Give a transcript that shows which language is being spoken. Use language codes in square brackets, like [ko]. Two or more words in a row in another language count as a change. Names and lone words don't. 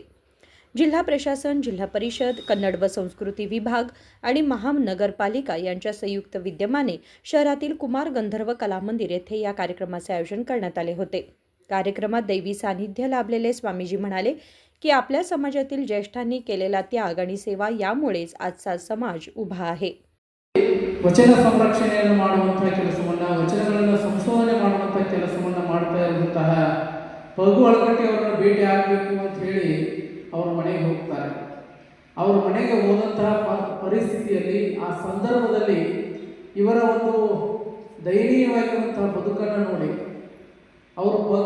[mr] जिल्हा प्रशासन, जिल्हा परिषद, कन्नड व संस्कृती विभाग आणि महानगरपालिका यांच्या संयुक्त विद्यमाने शहरातील कुमार गंधर्व कला मंदिर येथे या कार्यक्रमाचे आयोजन करण्यात आले होते. कार्यक्रमात दैवी सानिध्य लाभलेले स्वामीजी म्हणाले की आपल्या समाजातील ज्येष्ठांनी केलेला त्याग आणि सेवा यामुळेच आजचा समाज उभा आहे. [kn] ವಚನ ಸಂರಕ್ಷಣೆಯನ್ನು ಮಾಡುವಂತಹ ಕೆಲಸವನ್ನು, ವಚನಗಳನ್ನು ಸಂಶೋಧನೆ ಮಾಡುವಂತಹ ಕೆಲಸವನ್ನು ಮಾಡ್ತಾ ಇರುವಂತಹ ಫ.ಗು. ಹಲಕಟ್ಟಿ ಅವರನ್ನು ಭೇಟಿ ಆಗಬೇಕು ಅಂತ ಹೇಳಿ ಅವರ ಮನೆಗೆ ಹೋಗ್ತಾರೆ. ಅವರ ಮನೆಗೆ ಹೋದಂತಹ ಪರಿಸ್ಥಿತಿಯಲ್ಲಿ ಆ ಸಂದರ್ಭದಲ್ಲಿ ಇವರ ಒಂದು ದಯನೀಯವಾಗಿರುವಂತಹ ಬದುಕನ್ನು ನೋಡಿ ಅವರು ಫ.ಗು.